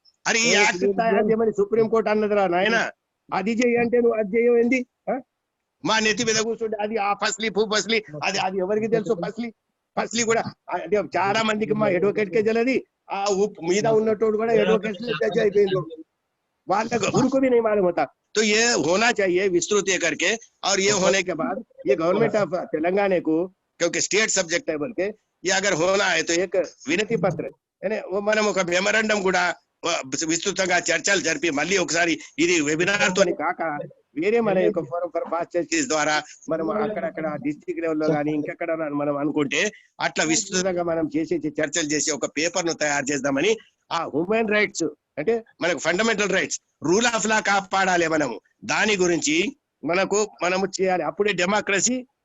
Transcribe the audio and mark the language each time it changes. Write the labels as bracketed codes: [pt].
[te] అరే ఈ యాక్ట్ తయారు చేయమని సుప్రీం కోర్టు అన్నదిరా నాయన, అది చేయంటే నువ్వు అది చేయవేంది, మా నెత్తి మీద కూర్చుంటే అది ఆ ఫస్లీ ఫస్లీ అది ఎవరికి తెలుసు, ఫస్లీ కూడా చాలా మందికి మా అడ్వకేట్ కే తెలియదు, ఆ మీద ఉన్నట్టు కూడా అడ్వకేట్ జడ్జి అయిపోయింది, వాళ్ళకు [hi] उनको भी नहीं मालूम होता। तो ये होना चाहिए विस्तृत करके, और ये होने के बाद ये गवर्नमेंट ऑफ तेलंगाना को क्योंकि स्टेट सब्जेक्ट है बोल के ये अगर होना है तो एक [te] వినతి పత్ర మనం ఒక మెమరాండం కూడా విస్తృతంగా చర్చలు జరిపి మళ్ళీ ఒకసారి ఇది వెబినార్ తోని కాక వేరే మన యొక్క ఫోరం ఫర్ పాస్ చర్చెస్ ద్వారా మనం అక్కడక్కడ డిస్ట్రిక్ట్ లెవెల్లో కానీ ఇంకెక్కడ మనం అనుకుంటే అట్లా విస్తృతంగా మనం చేసి చర్చలు చేసి ఒక పేపర్ ను తయారు చేద్దామని ఆ హ్యూమన్ రైట్స్ అంటే మనకు fundamental rights rule of law కాపాడాలి మనము దాని గురించి మనము చేయాలి అప్పుడే డెమోక్రసీ